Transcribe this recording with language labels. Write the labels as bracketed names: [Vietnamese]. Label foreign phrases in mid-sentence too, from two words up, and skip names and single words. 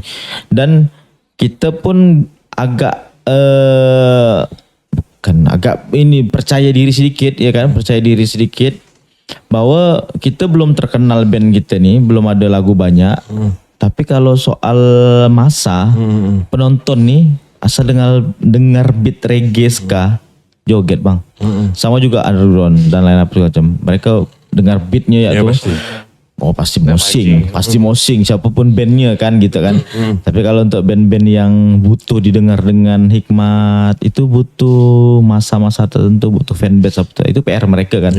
[Indonesian] Dan kita pun agak agak ini percaya diri sedikit ya kan, percaya diri sedikit bahwa kita belum terkenal band kita nih, belum ada lagu banyak. Tapi kalau soal masa, penonton nih asal dengar beat reggae ska, joget bang. Sama juga underground dan lain-lain macam. Mereka dengar beatnya ya tuh. Pasti mosing, siapapun bandnya kan gitu kan. Tapi kalau untuk band-band yang butuh didengar dengan hikmat, itu butuh masa-masa tertentu, butuh fanbase itu PR mereka kan.